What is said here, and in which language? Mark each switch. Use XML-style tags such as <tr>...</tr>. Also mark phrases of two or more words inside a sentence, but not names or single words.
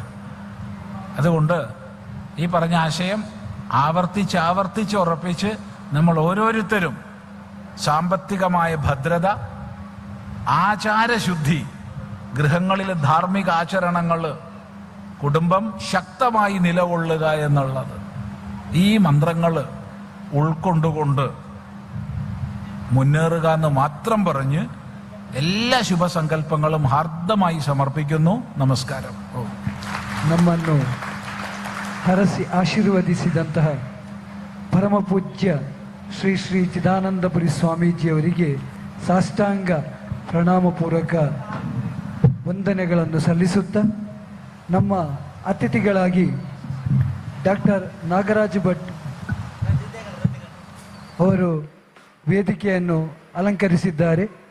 <ml>അതുകൊണ്ട് ഈ പറഞ്ഞ ആശയം ആവർത്തിച്ച് ഉറപ്പിച്ച് നമ്മൾ ഓരോരുത്തരും സാമ്പത്തികമായ ഭദ്രത, ആചാരശുദ്ധി, ഗൃഹങ്ങളിലെ ധാർമ്മിക ആചരണങ്ങൾ, കുടുംബം ശക്തമായി നിലകൊള്ളുക എന്നുള്ളത്, ഈ മന്ത്രങ്ങൾ ഉൾക്കൊണ്ടുകൊണ്ട് മുന്നേറുക എന്ന് മാത്രം പറഞ്ഞ് എല്ലാ ശുഭസങ്കല്പങ്ങളും ഹാർദമായി ಸಮರ್ಪಿക്കുന്നു.</ml> <kn>ನಮಸ್ಕಾರ. ನಮ್ಮನ್ನು ಹರಸಿ ಆಶೀರ್ವದಿಸಿದಂತಹ ಪರಮಪೂಜ್ಯ ಶ್ರೀ ಶ್ರೀ ಚಿದಾನಂದಪುರಿ ಸ್ವಾಮೀಜಿಯವರಿಗೆ ಸಾಷ್ಟಾಂಗ ಪ್ರಣಾಮಪೂರ್ವಕ ವಂದನೆಗಳನ್ನು ಸಲ್ಲಿಸುತ್ತಾ, ನಮ್ಮ ಅತಿಥಿಗಳಾಗಿ ಡಾಕ್ಟರ್ ನಾಗರಾಜ್ ಭಟ್ ಅವರು ವೇದಿಕೆಯನ್ನು ಅಲಂಕರಿಸಿದ್ದಾರೆ.</kn>